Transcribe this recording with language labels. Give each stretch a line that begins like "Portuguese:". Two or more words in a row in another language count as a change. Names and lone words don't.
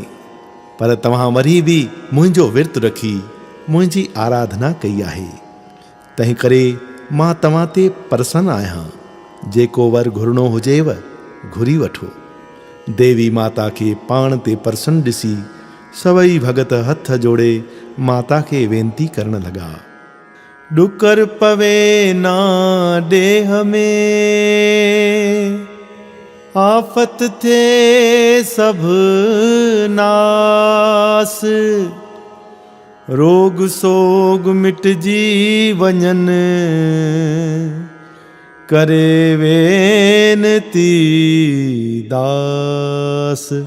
Sindhi: पर तव्हां वरी बि मुंहिंजो विर्त रखी मुंहिंजी आराधना कई आहे, तंहिं करे मां तव्हां ते प्रसन्न आहियां। जेको वर घुरणो हुजेव घुरी वठो। देवी माता खे पाण ते प्रसन्न ॾिसी सभई भगत हथ जोड़े माता खे वेनती करण लॻा। डुकर पवे ना देह में, आफत थे सब नास, रोग सोग मिटजी वञन, करे वेनती दास।